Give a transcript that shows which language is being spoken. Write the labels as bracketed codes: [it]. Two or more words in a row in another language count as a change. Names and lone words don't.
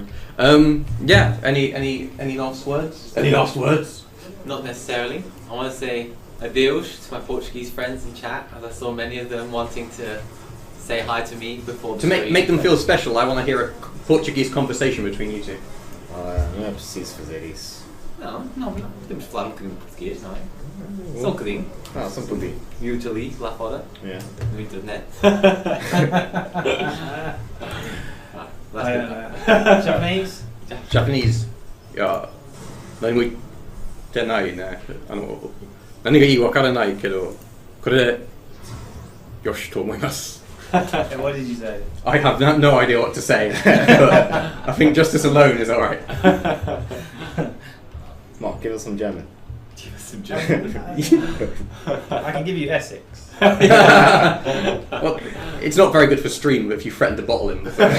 [en] Yeah. Any last words? Any last words? Not necessarily. I want to say adeus to my Portuguese friends in chat, as I saw many of them wanting to say hi to me before the To make them feel special, I want to hear a Portuguese conversation between you two. [pt] Não é preciso fazer isso. Não podemos falar um bocadinho de português, não é? Só um bocadinho. Só um pouquinho. Miúdos ali, lá fora, Yeah. no internet. [en] Japanese? Japanese. Yeah. [ja] 何も言ってないね。何がいいわからないけど、これでよしと思います。 [en] What did you say? I have no idea what to say, but I think just this alone is alright. Mark, give us some German. Give us some German. I can give you Essex. Well, it's not very good for stream if you threaten to bottle him.